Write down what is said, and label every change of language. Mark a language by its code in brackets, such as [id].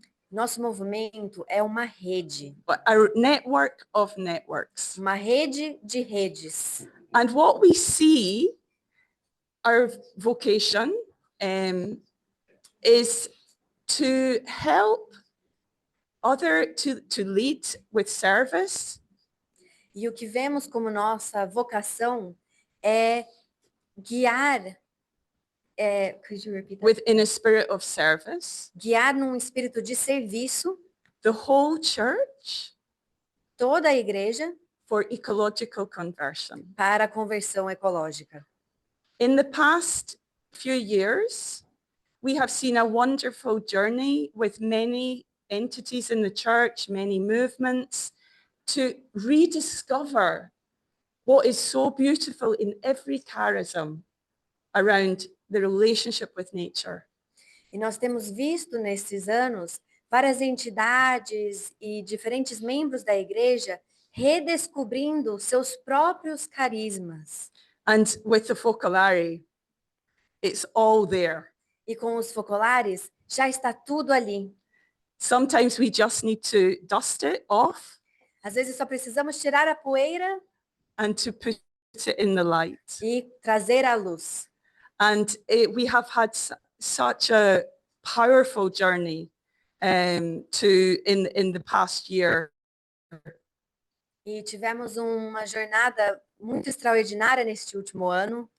[pt] Nosso movimento é uma rede, [en] but a network of networks. [pt] uma rede de redes. [en] And what we see, our vocation is to help to lead with service, [pt] E o que vemos como nossa vocação é guiar, [en] could you repeat that? within a spirit of service, [pt] Guiar num espírito de serviço [en] the whole church [pt] toda a igreja [en] for ecological conversion. [pt] para a conversão ecológica. [en] In the past few years, we have seen a wonderful journey with many entities in the church, many movements, to rediscover what is so beautiful in every charism around the relationship with nature. [pt] E nós temos visto nesses anos várias entidades e diferentes membros da igreja redescobrindo seus próprios carismas. [en] And with the Focolare, it's all there. [pt] E com os focolares, já está tudo ali. [en] Sometimes we just need to dust it off [pt] Às vezes só precisamos tirar a poeira [en] and to put it in the light. [pt] e trazer a luz. [en] And we have had such a powerful journey in the past year. [pt] E tivemos uma jornada muito extraordinária neste último ano,